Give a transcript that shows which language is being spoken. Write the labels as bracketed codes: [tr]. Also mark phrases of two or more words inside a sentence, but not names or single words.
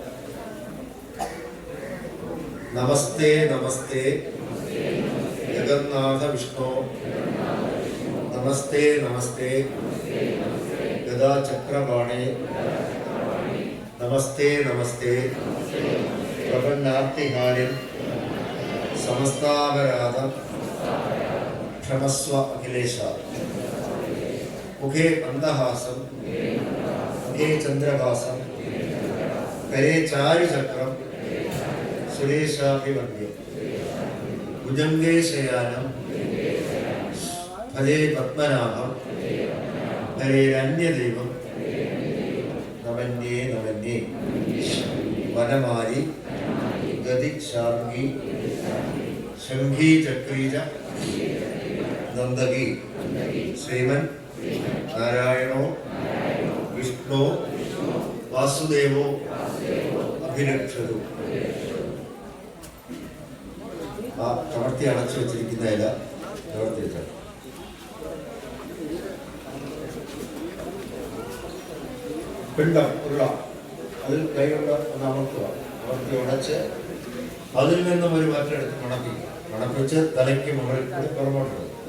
[sa] നമസ്തേ നമസ്തേ ജഗന്നാഥ വിഷ്ണു, നമസ്തേ നമസ്തേ ഗദാചക്രപാണേ, നമസ്തേ നമസ്തേ പ്രപന്നാർത്തിഹാരിൻ സമസ്താപരാധം क्षमस्व अखिलेश मुखे मंदहासं मुखे चंद्रभासं करे चारुचक्रं सुरेशाभिवन्द्यं भुजंगे शयानं फले पद्मनाभं हरेरन्यदेवं नमन्ये नमन्ये वनमाली गदिशार्गी शंखी चक्रीज नंदगी श्रीमन नारायणो विष्णु वासुदेवो अभिरक्षतु [ml] ആ കമർത്തി അടച്ചു വെച്ചിരിക്കുന്ന ഇല നിവർത്തി വെച്ചാൽ പിണ്ടം ഉള്ള അതിൽ കൈകൊണ്ട് ഒന്ന് അമർത്തുക, അമർത്തി ഉടച്ച് അതിൽ നിന്നും ഒരു വറ്റെടുത്ത് മണപ്പിച്ച് തലയ്ക്ക് മുകളിൽ കൂടി പുറമോട്ട്